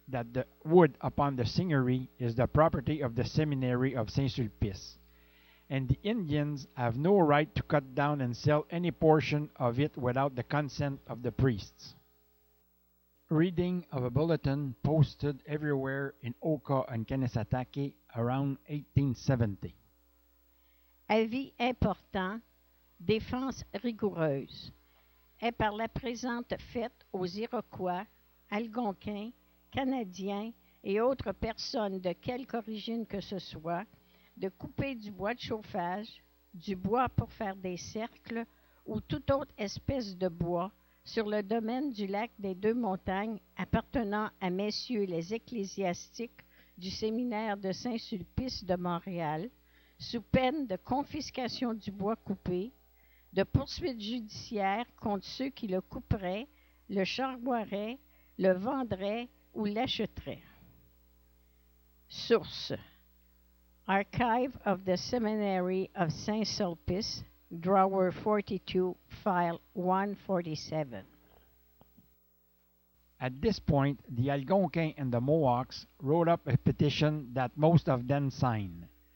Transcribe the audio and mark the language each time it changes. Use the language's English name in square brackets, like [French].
[English] that the wood upon the seigneury is the property of the seminary of Saint-Sulpice, and the Indians have no right to cut down and sell any portion of it without the consent of the priests. Reading of a bulletin posted everywhere in Oka and Kanesatà around 1870. [French] Avis important, défense rigoureuse, est par la présente faite aux Iroquois, Algonquins, Canadiens et autres personnes de quelque origine que ce soit, de couper du bois de chauffage, du bois pour faire des cercles ou toute autre espèce de bois sur le domaine du lac des Deux-Montagnes appartenant à messieurs les ecclésiastiques du séminaire de Saint-Sulpice de Montréal, sous peine de confiscation du bois coupé, de poursuites judiciaires contre ceux qui le couperaient, le charboieraient, le vendraient ou l'achèteraient. [English] Source: Archive of the Seminary of Saint Sulpice, Drawer 42, File 147. At this point, the Algonquins and the Mohawks wrote up a petition that most of them signed.